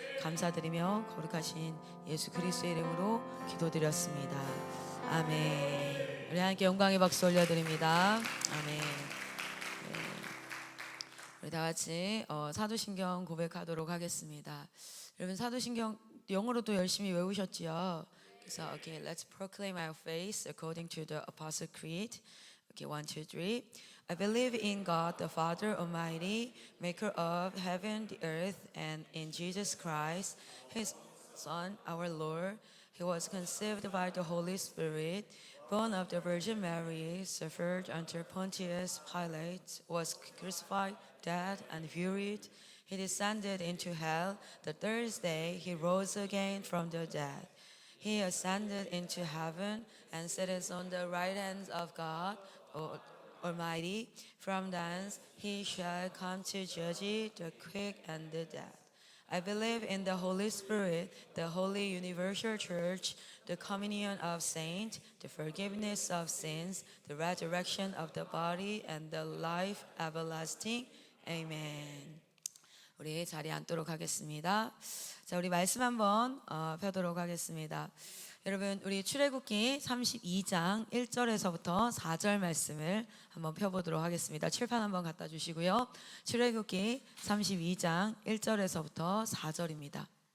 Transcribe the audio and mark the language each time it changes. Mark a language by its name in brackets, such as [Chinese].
[Korean] 감사드리며 거룩하신 예수 그리스도의 이름으로 기도드렸습니다. 아멘. 우리 하나님께 영광의 박수 올려드립니다. 아멘. 네. 우리 다 같이 사도신경 고백하도록 하겠습니다. 여러분, 사도신경 영어로도 열심히 외우셨지요? 그래서 [English] okay, let's proclaim our faith according to the Apostle Creed. Okay, 1, 2, 3. I believe in God, the Father Almighty, maker of heaven, the earth, and in Jesus Christ, His Son, our Lord. He was conceived by the Holy Spirit, born of the Virgin Mary, suffered under Pontius Pilate, was crucified, dead, and buried. He descended into hell. The third day he rose again from the dead. He ascended into heaven and sitteth on the right hand of God Almighty. From thence he shall come to judge the quick and the dead. I believe in the Holy Spirit, the holy universal church, the communion of saints, the forgiveness of sins, the resurrection of the body, and the life everlasting. Amen. [Korean] 우리 자리에 앉도록 하겠습니다. 자, 우리 말씀 한번 펴도록 하겠습니다. 여러분, 우리 출애굽기 32장 1절에서부터 4절 말씀을 한번 펴보도록 하겠습니다. 칠판 한번 갖다 주시고요. 출애굽기 32장 1절에서부터 4절입니다.